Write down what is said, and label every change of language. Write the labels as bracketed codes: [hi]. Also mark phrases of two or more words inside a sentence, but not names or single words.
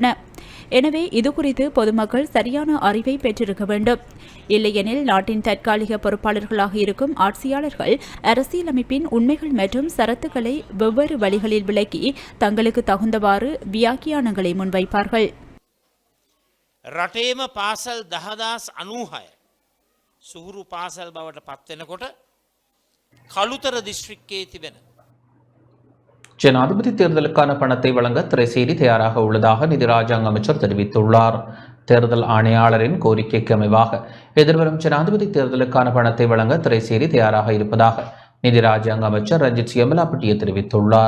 [ta] எனவே இதுகுறித்து பொதுமக்கள் சரியான அறிவை பெற்றிருக்க வேண்டும். இல்லையெனில் நாட்டின் தற்காலிக பொறுப்பாளர்களாக இருக்கும் ஆட்சியாளர்கள் அரசியலமைப்பின் உண்மைகள் மற்றும் சரத்துக்களை வெவ்வேறு வழிகளில் விளக்கி தங்களுக்கு தகுந்தவாறு வியாக்கியானங்களை முன்வைப்பார்கள். [si] රටේම පාසල් 10,096 සුහුරු පාසල් බවට පත්වෙනකොට කළුතර දිස්ත්‍රික්කයේ තිබෙන [ta] ஜனாதிபதி தேர்தலுக்கான பணத்தை வழங்க திரைசேரி தயாராக உள்ளதாக நிதி ராஜாங்க அமைச்சர் தெரிவித்துள்ளார். தேர்தல் ஆணையாளரின் கோரிக்கைக்கு அமைவாக எதிர்வரும் ஜனாதிபதி தேர்தலுக்கான பணத்தை வழங்க திரைசேரி தயாராக இருப்பதாக நிதி ராஜாங்க அமைச்சர் ரஞ்சித் சியமலாபட்டிய தெரிவித்துள்ளார்.